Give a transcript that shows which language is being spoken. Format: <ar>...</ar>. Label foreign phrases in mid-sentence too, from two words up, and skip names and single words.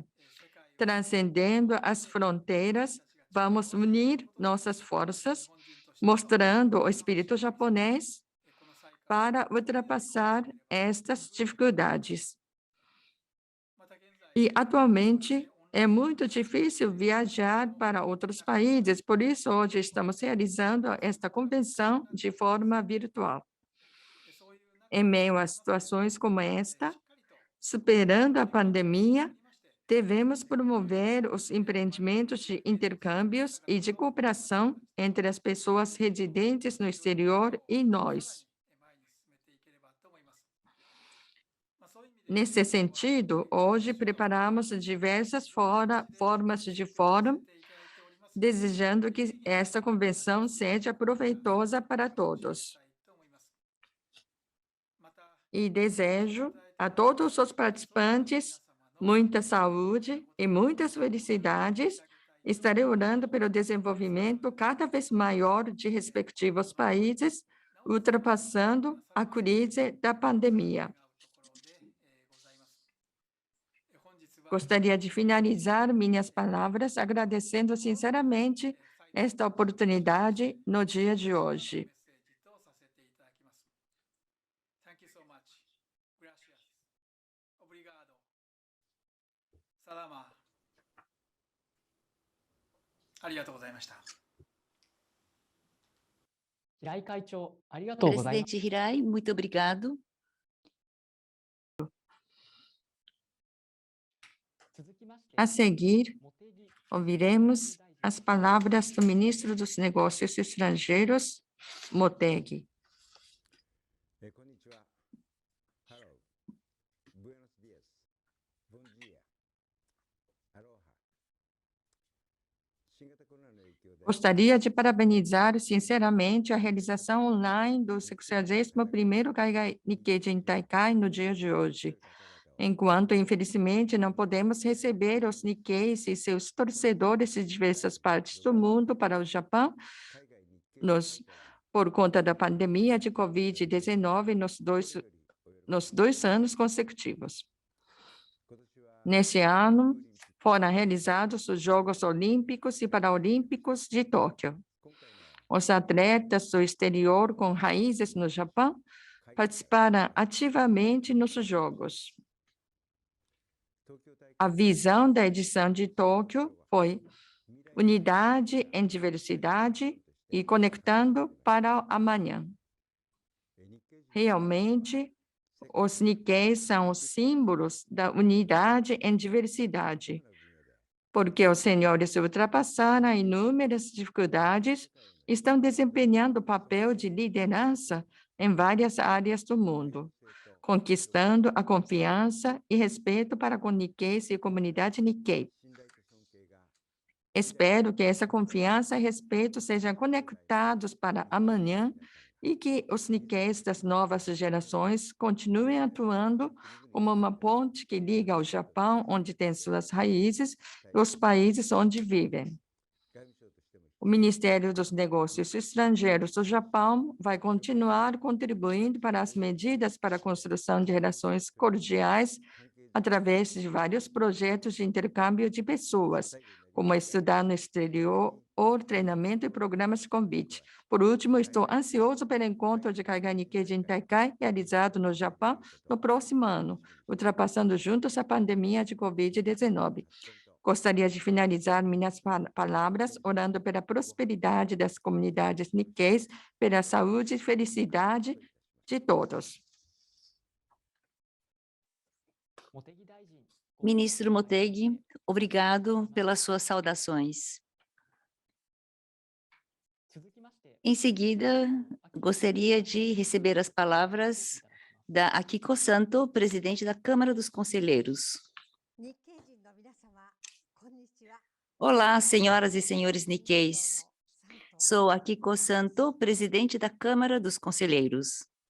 <ja>世界を</ja> <pt>Transcendendo as fronteiras, vamos unir nossas forças,</pt> <ja>日本人として</ja> <pt>mostrando o espírito japonês</pt> <ja>この再開</ja> <pt>para ultrapassar estas dificuldades.</pt> <ja>また現在</ja> <pt>E, atualmente, é muito difícil viajar para outros países, por isso, hoje estamos realizando esta convenção de forma virtual.</pt> <ja>そういう中</ja> <pt>Em meio a situações como esta, superando a pandemia, devemos promover os empreendimentos de intercâmbios e de cooperação entre as pessoas residentes no exterior e nós.</pt> <ja>前に進めていければと思います。まあそういう意味で</ja> <pt>Nesse sentido, hoje preparamos diversas formas de fórum,</pt> <ja>いただいております</ja> <pt>desejando que esta convenção seja proveitosa para todos.</pt> <ja>と思います。また</ja> <pt>E desejo a todos os participantes muita saúde e muitas felicidades. Estarei orando pelo desenvolvimento cada vez maior de respectivos países, ultrapassando a crise da pandemia. Gostaria de finalizar minhas palavras agradecendo sinceramente esta oportunidade no dia de hoje.</pt> <en>Thank you so much.</en> <es>Gracias.</es> <pt>Obrigado.</pt> <sw>Salama.</sw> <ja>ありがとうございました。平井会長、ありがとうございます。</ja> <pt>Presidente Hirai, muito obrigado.</pt> <ja>続きまして、</ja> <pt>A seguir,</pt> <ja>茂木</ja> <pt>ouviremos as palavras do ministro dos Negócios Estrangeiros, Motegi.</pt> <ja>こんにちは。Hello.</ja> <es>Buenos dias.</es> <pt>Bom dia.</pt> <ja>Aloha. 新型コロナの影響で</ja> <pt>Gostaria de parabenizar sinceramente a realização online do 61º</pt> <ja>Kaigai Nikkei Jintaikai</ja> <pt>no dia de hoje. Enquanto, infelizmente, não podemos receber os Nikkeis e seus torcedores de diversas partes do mundo para o Japão,</pt> <ja>海外日系</ja> <pt>por conta da pandemia de Covid-19 nos dois anos consecutivos.</pt> <ja>今年は</ja> <pt>Neste ano, foram realizados os Jogos Olímpicos e Paralímpicos de Tóquio.</pt> <ja>今回の</ja> <pt>Os atletas do exterior com raízes no Japão participaram ativamente nos Jogos.</pt> <ja>東京大会</ja> <pt>A visão da edição de Tóquio foi</pt> <ja>未来</ja> <pt>unidade em diversidade e conectando para o amanhã.</pt> <ja>日系人</ja> <pt>Realmente, os Nikkeis são os símbolos da unidade em diversidade,</pt> <ja>の分野で</ja> <pt>porque os senhores ultrapassaram inúmeras dificuldades e estão desempenhando o papel de liderança em várias áreas do mundo, conquistando a confiança e respeito para com Nikkeis e a comunidade Nikkei.</pt> <ja>信頼と尊敬が</ja> <pt>Espero que essa confiança e respeito sejam conectados para amanhã e que os Nikkeis das novas gerações continuem atuando como uma ponte que liga ao Japão, onde tem suas raízes, e os países onde vivem.</pt> <ja>外務省としても</ja> <pt>O Ministério dos Negócios Estrangeiros do Japão vai continuar contribuindo para as medidas para a construção de relações cordiais</pt> <ja>関係</ja> <pt>através de vários projetos de intercâmbio de pessoas, como estudar no exterior, ou treinamento e programas de convite. Por último, estou ansioso pelo encontro de</pt> <ja>Kaigai Nikkei Jintaikai</ja> <pt>realizado no Japão no próximo ano, ultrapassando juntos a pandemia de Covid-19. Gostaria de finalizar minhas palavras orando pela prosperidade das comunidades Nikkeis, pela saúde e felicidade de todos.</pt> <ja>茂木大臣、</ja> <pt>Ministro Motegi, obrigado pelas suas saudações.</pt> <ja>続きまして、</ja> <pt>Em seguida, gostaria de receber as palavras da Akiko Santo, presidente da Câmara dos Conselheiros. Olá, senhoras e senhores Nikkeis. Sou Akiko Santo, presidente da Câmara dos Conselheiros.</pt>